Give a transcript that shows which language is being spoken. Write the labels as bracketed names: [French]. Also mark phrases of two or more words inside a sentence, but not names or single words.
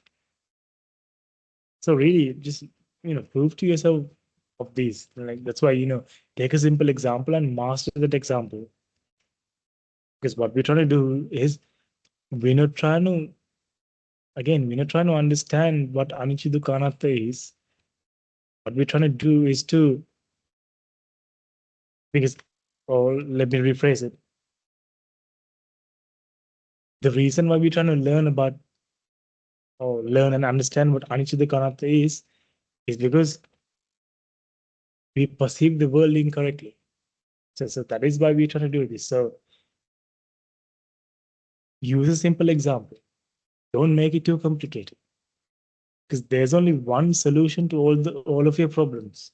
[English] So really, just prove to yourself of these. Like, that's why take a simple example and master that example. Because what we're trying to do is, we're not trying to understand what 𝗓𝗔 [Pali] dukkha anatta [English] is. What we're trying to do is to, or let me rephrase it. The reason why we're trying to learn about, or learn and understand what 𝗓𝗔 [Pali] dukkha anatta [English] is because we perceive the world incorrectly. So that is why we're trying to do this. So use a simple example. Don't make it too complicated. Because there's only one solution to all of your problems.